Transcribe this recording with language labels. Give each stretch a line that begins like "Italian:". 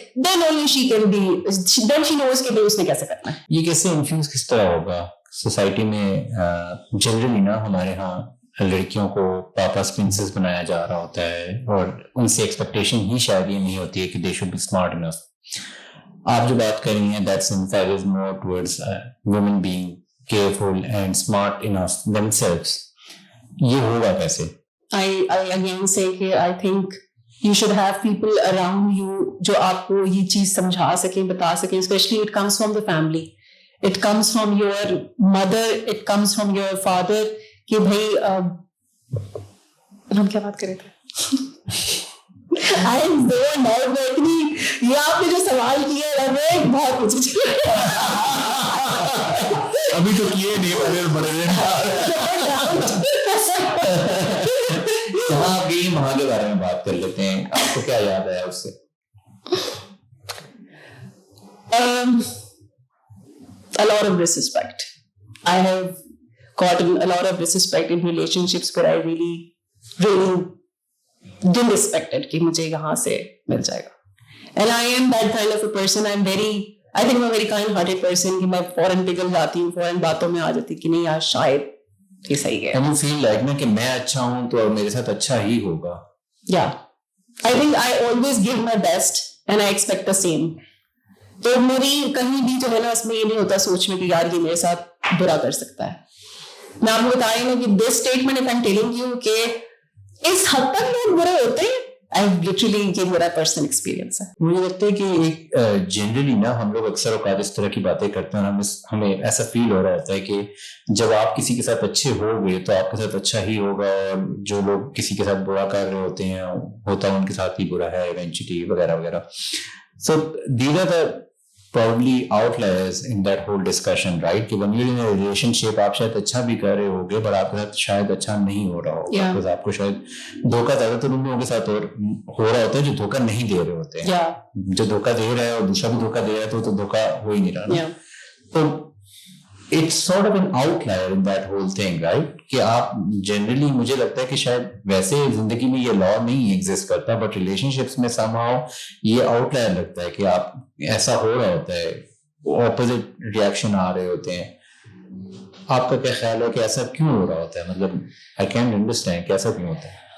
English: then only she can be, then she knows
Urdu: کہ اس نے کیسے کرنا ہے. یہ کیسے انفلوئنس کس طرح ہوگا سوسائٹی میں؟ جنرلی نا ہمارے ہاں لڑکیوں کو پاپاز پرنسس بنایا جا رہا ہوتا ہے, اور ان سے ایکسپیکٹیشن ہی شاید یہ نہیں ہوتی ہے کہ
English: They should be smart enough.
Urdu: آپ جو بات کر رہی ہیں
English: That's emphasizes more towards women being careful and smart enough themselves.
Urdu: یہ ہوگا کیسے؟
English: I again say کہ I think you should have people around you
Urdu: جو آپ کو یہ چیز سمجھا سکیں, بتا سکیں.
English: Especially it comes from the family, it comes from your mother, it comes from your father.
Urdu: کہ بھائی ہم کیا بات کر رہے تھے؟
English: I am zoned out
Urdu: میں اتنی, یہ آپ نے جو سوال کیا ہے میں بہت کچھ ابھی تو کیے نہیں بڑے جہاں آپ گئی وہاں کے بارے میں بات کر لیتے ہیں. آپ کو کیا یاد آیا اس سے؟
English: A lot of disrespect. I have gotten a lot of disrespect in relationships where I really didn't expect it
Urdu: کہ مجھے یہاں سے مل جائے گا.
English: And I am that kind of a person. I think I'm a very kind-hearted person
Urdu: کہ میں فوراً پگھل جاتی ہوں, فوراً باتوں میں آ جاتی کہ نہیں یار شاید یہ صحیح ہے.
English: And you feel like
Urdu: نا کہ میں اچھا ہوں تو میرے ساتھ اچھا ہی ہوگا.
English: Yeah. I think I always give my best and I expect the same.
Urdu: تو میری کہیں بھی جو ہے نا اس میں یہ نہیں ہوتا سوچ میں کہ یار یہ میرے ساتھ برا کر سکتا ہے. میں آپ کو بتا رہی ہوں کہ
English: this statement of I am telling you
Urdu: کہ اس حد تک لوگ برے ہوتے ہیں, لٹرلی یہ میرا پرسنل ایکسپیرینس ہے. مجھے لگتا ہے کہ ایک جنرلی نا ہم لوگ اکثر اوقات اس طرح کی باتیں کرتے ہیں اور ہمیں ایسا فیل ہو رہا ہوتا ہے کہ جب آپ کسی کے ساتھ اچھے ہو گئے تو آپ کے ساتھ اچھا ہی ہوگا, اور جو لوگ کسی کے ساتھ برا کر رہے ہوتے ہیں ہوتا ہے ان کے ساتھ ہی برا ہے ایونچولی وغیرہ وغیرہ.
English: So these are the probably outliers in that whole discussion, right?
Urdu: کہ
English: when you're in a relationship
Urdu: آپ شاید اچھا بھی کر رہے ہوگے but آپ کے ساتھ شاید اچھا نہیں ہو رہا ہوگا, because آپ کو شاید دھوکہ زیادہ تر ان لوگوں کے ساتھ ہو رہا ہوتا ہے جو دھوکہ نہیں دے رہے ہوتے ہیں. جو دھوکہ دے رہا ہے اور دوسرا بھی دھوکہ دے رہا ہے تو دھوکہ ہو ہی نہیں رہا نا.
English: تو it's sort of an outlier in that whole thing, right?
Urdu: کہ آپ جنرلی مجھے لگتا ہے کہ شاید ویسے زندگی میں یہ لا نہیں ایگزسٹ کرتا بٹ ریلیشن شپس میں somehow یہ آؤٹ لائر لگتا ہے کہ آپ ایسا ہو رہا ہوتا ہے, اپوزٹ ریئیکشن آ رہے ہوتے ہیں. آپ کا کیا خیال ہے کہ ایسا کیوں ہو رہا ہوتا ہے؟ مطلب
English: I can't understand
Urdu: کہ ایسا کیوں ہوتا ہے.